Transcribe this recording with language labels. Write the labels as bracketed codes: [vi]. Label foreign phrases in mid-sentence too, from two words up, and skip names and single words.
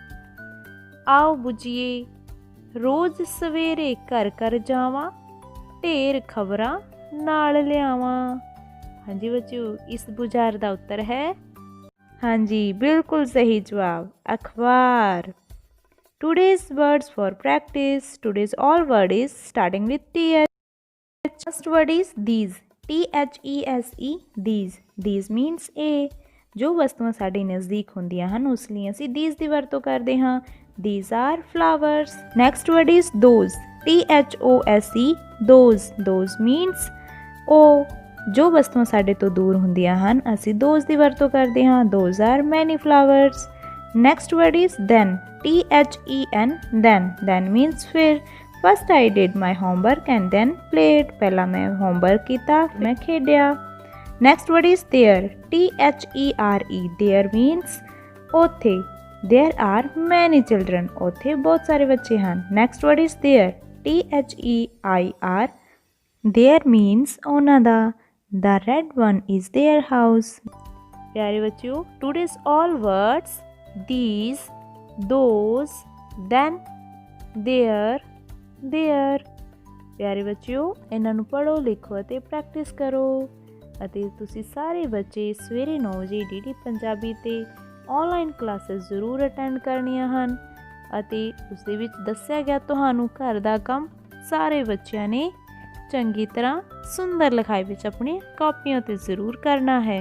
[pa] ਆਓ ਬੁੱਝੀਏ। ਰੋਜ਼ ਸਵੇਰੇ ਘਰ ਘਰ ਜਾਵਾਂ, ਢੇਰ ਖਬਰਾਂ ਨਾਲ ਲਿਆਵਾਂ। ਹਾਂਜੀ ਬੱਚਿਓ, ਇਸ ਬੁਝਾਰ ਦਾ ਉੱਤਰ ਹੈ ਹਾਂਜੀ, ਬਿਲਕੁਲ ਸਹੀ ਜਵਾਬ, ਅਖਬਾਰ। [en] Today's words for practice. Today's all word is starting with TH. First word is these. THESE, these. These means a. [pa] ਜੋ ਵਸਤੂਆਂ ਸਾਡੇ ਨਜ਼ਦੀਕ ਹੁੰਦੀਆਂ ਹਨ ਉਸ ਲਈ ਅਸੀਂ these ਦੀ ਵਰਤੋਂ ਕਰਦੇ ਹਾਂ। [en] These are flowers. Next word is those. THOSE, those. Those means ਉਹ। [pa] ਜੋ ਵਸਤੂਆਂ ਸਾਡੇ ਤੋਂ ਦੂਰ ਹੁੰਦੀਆਂ ਹਨ ਅਸੀਂ those ਦੀ ਵਰਤੋਂ ਕਰਦੇ ਹਾਂ। [en] Those are many flowers. Next word is then. THEN, then. Then means ਫਿਰ। First I did my homework and then played. [pa] ਪਹਿਲਾਂ ਮੈਂ homework ਕੀਤਾ, ਮੈਂ ਖੇਡਿਆ। [en] Next word is there. THERE, there means ਉੱਥੇ। There are many children. [pa] ਉੱਥੇ ਬਹੁਤ ਸਾਰੇ ਬੱਚੇ ਹਨ। [en] Next word is there. THEIR, there means [pa] ਉਹਨਾਂ ਦਾ। [en] The red one is their house. [pa] ਪਿਆਰੇ ਬੱਚਿਓ, [en] today's all words these, those, then, there, there। [pa] ਪਿਆਰੇ ਬੱਚਿਓ, ਇਹਨਾਂ ਨੂੰ ਪੜ੍ਹੋ, ਲਿਖੋ ਅਤੇ ਪ੍ਰੈਕਟਿਸ ਕਰੋ। ਅਤੇ ਤੁਸੀਂ ਸਾਰੇ ਬੱਚੇ ਸਵੇਰੇ 9 ਵਜੇ DD ਪੰਜਾਬੀ 'ਤੇ [en] online classes [pa] ਜ਼ਰੂਰ ਅਟੈਂਡ ਕਰਨੀਆਂ ਹਨ ਅਤੇ ਉਸ ਦੇ ਵਿੱਚ ਦੱਸਿਆ ਗਿਆ ਤੁਹਾਨੂੰ ਘਰ ਦਾ ਕੰਮ ਸਾਰੇ ਬੱਚਿਆਂ ਨੇ ਚੰਗੀ ਤਰ੍ਹਾਂ ਸੁੰਦਰ ਲਿਖਾਈ ਵਿੱਚ ਆਪਣੀ ਕਾਪੀਆਂ 'ਤੇ ਜ਼ਰੂਰ ਕਰਨਾ ਹੈ।